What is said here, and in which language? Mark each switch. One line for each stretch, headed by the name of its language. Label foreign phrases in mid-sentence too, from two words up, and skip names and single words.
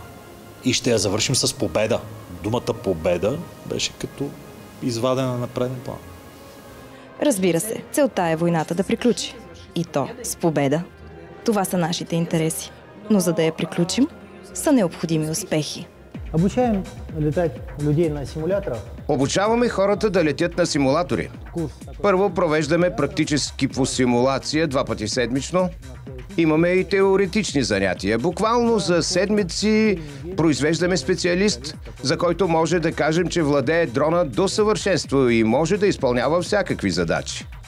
Bulgarian: И ще я завършим с победа. Думата победа беше като извадена на преден план. Разбира се, целта е войната да приключи. И то с победа. Това са нашите интереси. Но за да я приключим, са необходими успехи.
Russian: Обучаем летать людей на симуляторах.
Bulgarian: Обучаваме хората да летят на симулатори. Първо провеждаме практически по симулация 2 пъти седмично. Имаме и теоретични занятия. Буквално за седмици произвеждаме специалист, за който може да кажем, че владее дрона до съвършенство и може да изпълнява всякакви задачи.